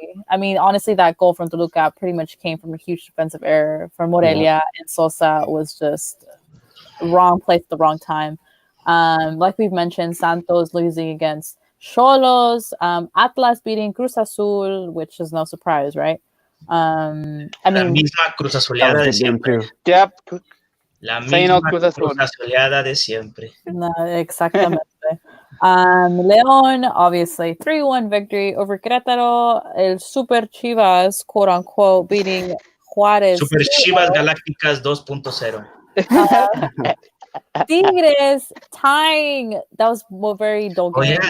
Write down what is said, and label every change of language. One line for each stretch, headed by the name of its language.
English: I mean, honestly, that goal from Toluca pretty much came from a huge defensive error from Morelia, and Sosa was just wrong place at the wrong time. Like we've mentioned, Santos losing against Xolos, Atlas beating Cruz Azul, which is no surprise, right? I mean,
Spanish: La misma Cruz Azuleada de siempre.
English: Yep.
Spanish: La misma Cruz Azuleada de siempre. No, exactamente.
English: León, obviously, 3-1 victory over Querétaro. El Super Chivas, quote unquote, beating Juárez. Super Chivas Galácticas 2.0. Tigres tying. That was very dull game.